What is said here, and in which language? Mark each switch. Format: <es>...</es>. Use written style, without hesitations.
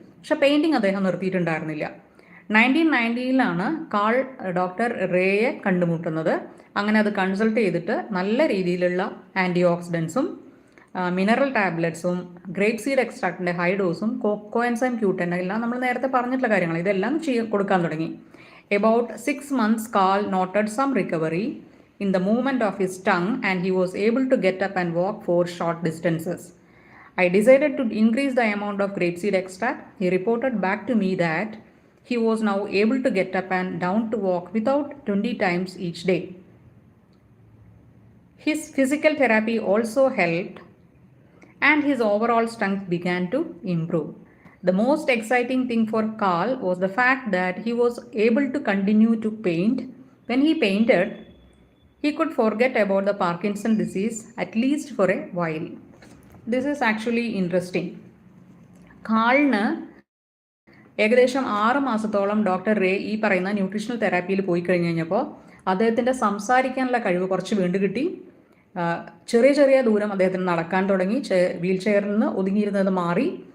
<ml>പക്ഷേ പെയിൻറ്റിങ് അദ്ദേഹം നിർത്തിയിട്ടുണ്ടായിരുന്നില്ല. 1990ലാണ് call doctor റേയെ കണ്ടുമുട്ടുന്നത്. അങ്ങനെ അത് കൺസൾട്ട് ചെയ്തിട്ട് നല്ല രീതിയിലുള്ള anti ഓക്സിഡൻസും mineral ടാബ്ലറ്റ്സും grape seed എക്സ്ട്രാക്റ്റിൻ്റെ high ഡോസും coenzyme Q10 എല്ലാം നമ്മൾ നേരത്തെ പറഞ്ഞിട്ടുള്ള കാര്യങ്ങൾ ഇതെല്ലാം കൊടുക്കാൻ തുടങ്ങി.</ml> <en>About 6 months, Carl noted some recovery in the movement of his tongue and he was able to get up and walk for short distances. I decided to increase the amount of grapeseed extract. He reported back to me that he was now able to get up and down to walk without 20 times each day. His physical therapy also helped and his overall strength began to improve. The most exciting thing for Carl was the fact that he was able to continue to paint. When he painted, he could forget about the Parkinson's disease at least for a while. This is actually interesting.</en> <ml>കാളിന് ഏകദേശം 6 മാസത്തോളം doctor ray ഈ പറയുന്ന nutritional തെറാപ്പിയിൽ പോയി കഴിഞ്ഞ് കഴിഞ്ഞപ്പോൾ അദ്ദേഹത്തിൻ്റെ സംസാരിക്കാനുള്ള കഴിവ് കുറച്ച് വീണ്ടും കിട്ടി. ചെറിയ ചെറിയ ദൂരം അദ്ദേഹത്തിന് നടക്കാൻ തുടങ്ങി. വീൽ ചെയറിൽ നിന്ന് ഒതുങ്ങിയിരുന്നത് മാറി.</ml>